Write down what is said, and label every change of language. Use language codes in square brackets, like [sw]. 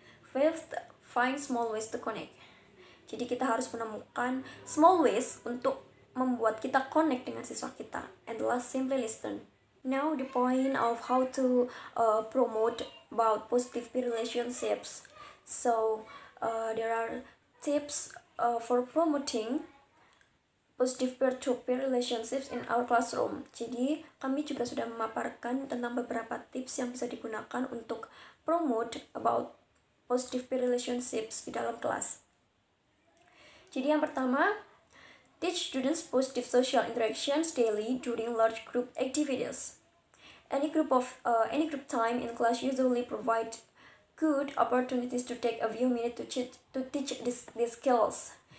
[en] Fifth, find small ways to connect. [id] Jadi kita harus menemukan [en] small ways [id] untuk membuat kita connect dengan siswa kita. [en] And last, simply listen. Now the point of how to promote about positive peer relationships. So there are tips for promoting positive peer-to-peer relationships in our classroom. [id] Jadi kami juga sudah memaparkan tentang beberapa tips yang bisa digunakan untuk [en] promote about positive peer relationships [id] di dalam kelas. Jadi yang pertama, [en] teach students positive social interactions daily during large group activities. Any group time in class usually provide good opportunities to take a few minutes to teach these skills.